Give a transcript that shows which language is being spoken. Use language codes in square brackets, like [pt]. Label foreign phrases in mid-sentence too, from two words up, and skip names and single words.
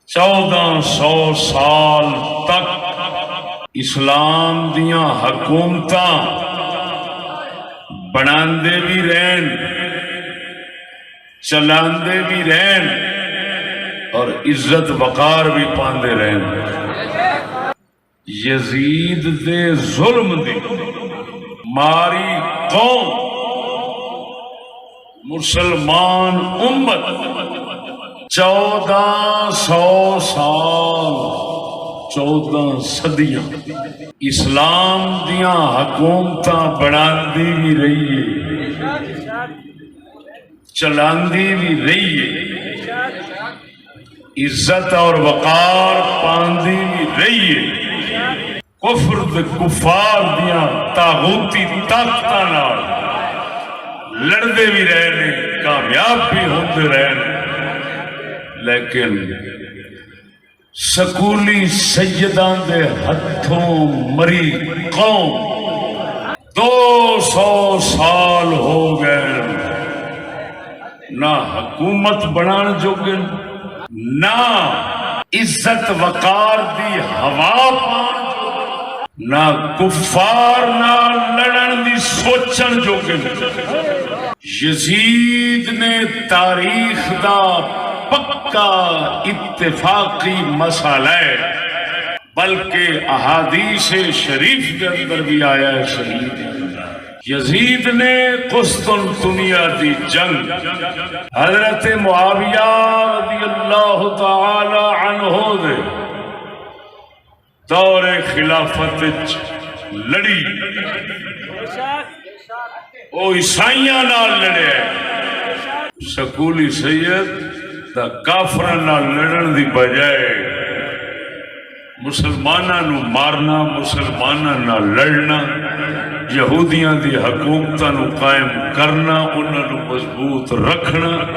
[pa] 1400 سال تک اسلام دیاں حکومتاں بناندے بھی رہن چلاندے بھی رہن اور عزت وقار بھی پاندے رہن۔ یزید دے ظلم دی ماری قوم مسلمان امت 1400 سال 14 صدیاں اسلام دیاں حکومتاں بناندی بھی رہی ہے چلاندی بھی رہی ہے عزت اور وقار پاندی بھی رہی ہے کفر دے کفار دیاں طاغوتی طاقتاں نال لڑدے بھی رہے کامیاب بھی ہوتے رہے لیکن سکولی سیدان دے ہتھوں مری قوم 200 سال ہو گئے نہ حکومت بنان جوگن نہ عزت وقار دی ہوا پان نہ کفار نہ لڑن دی سوچن جوگن۔ یزید نے تاریخ دا پکا اتفاقی مسئلہ ہے [ur] بلکہ احادیث شریف کے اندر بھی آیا ہے [pa] شہید یزید نے قسطنطنیہ دی جنگ حضرت معاویہ رضی اللہ تعالی عنہ دے دور خلافت لڑی او عیسائیاں نال لڑے سکولی سید دا کافراں نال لڑن دی بجائے مسلماناں نو مارنا مسلماناں نال لڑنا یہودیاں دی حکومتاں نو قائم کرنا انہاں نو مضبوط رکھنا